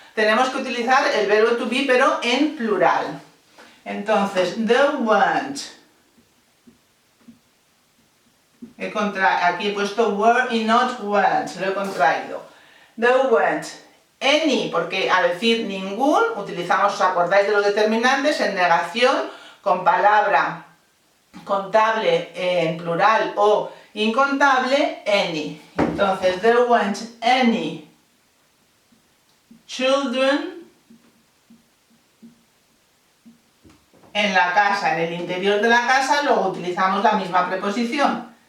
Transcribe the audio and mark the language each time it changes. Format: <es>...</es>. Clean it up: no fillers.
<es>Tenemos que utilizar el verbo to be, pero en plural. Entonces,</es> <en>there weren't.</en> <es>Aquí he puesto were y not weren't, lo he contraído.</es> <en>There weren't any,</en> <es>porque al decir ningún, utilizamos, ¿os acordáis de los determinantes? En negación, con palabra contable en plural o incontable, any. Entonces,</es> <en>there weren't any children</en> <es>en la casa, en el interior de la casa, luego utilizamos la misma preposición.</es>